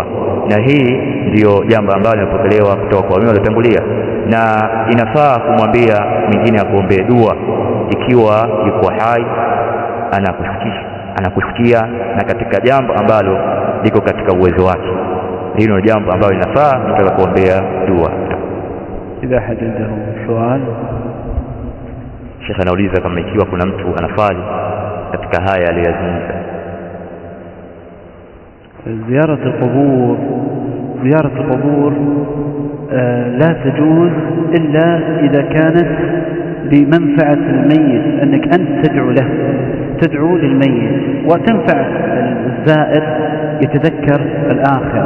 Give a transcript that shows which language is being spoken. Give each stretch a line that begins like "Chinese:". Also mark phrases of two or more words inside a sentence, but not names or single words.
Swahili: Na hii ndiyo jambo ambalo linapokelewa kutoka kwa wema waliotangulia, na inafaa kumwambia mwingine akuombee dua ikiwa yuko hai, anakusikia na katika jambo ambalo liko katika uwezo wake. Hilo ni jambo ambalo linafaa mtu kuombea dua.
Arabic: إذا حدثه swali,
Swahili: Sheikh anauliza kama ikiwa kuna mtu anafali katika haya aliyozungumza.
Arabic: زيارة القبور لا تجوز إلا إذا كانت بمنفعة الميت، أنك أنت تدعو للميت وتنفع الزائر يتذكر الآخرة.